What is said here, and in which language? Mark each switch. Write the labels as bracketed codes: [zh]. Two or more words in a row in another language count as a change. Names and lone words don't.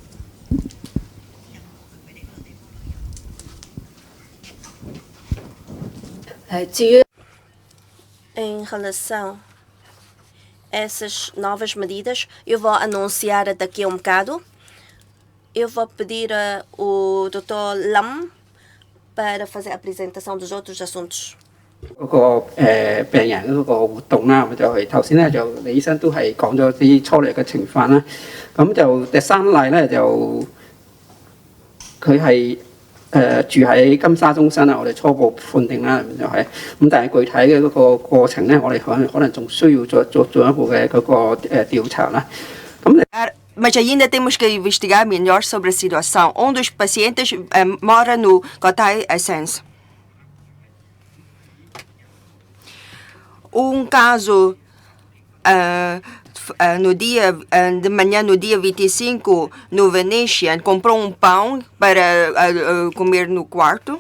[pt] Em relação a essas novas medidas, eu vou anunciar daqui a um bocado. Eu vou pedir ao Dr. Lam para fazer a apresentação dos outros assuntos. [yue] 嗰個病人嗰個活動啦，咁就係頭先咧就李醫生都係講咗啲粗略嘅情況啦。咁就第三例咧就佢係住喺金沙中心啦，我哋初步判定啦，咁就係咁，但係具體嘅嗰個過程咧，我哋可能仲需要再做進一步嘅嗰個調查啦。咁 [pt] mas ainda temos que investigar melhor sobre a situação. Um dos pacientes mora no Kotai Essence. Um caso no dia de manhã, no dia 25, no Venetian, comprou um pão para comer no quarto.